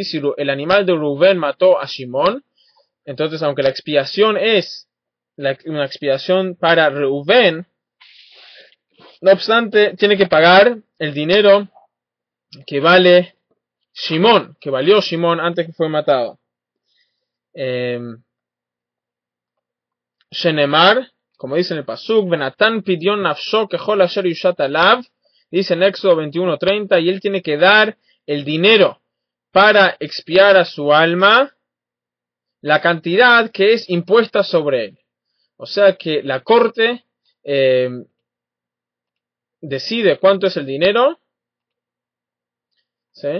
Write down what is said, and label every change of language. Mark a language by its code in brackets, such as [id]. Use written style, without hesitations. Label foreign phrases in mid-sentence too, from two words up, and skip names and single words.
[es] Si el animal de Rubén mató a Shimón, entonces aunque la expiación es una expiación para Rubén, no obstante tiene que pagar el dinero que vale Shimón, que valió Shimón antes que fue matado. [he] שנאמר, [es] como dice en el pasuk, [he] ונתן פדיון נפשו ככל אשר יושת עליו, [es] dice en Éxodo 21:30, y él tiene que dar el dinero para expiar a su alma la cantidad que es impuesta sobre él. O sea que la corte decide cuánto es el dinero, ¿sí?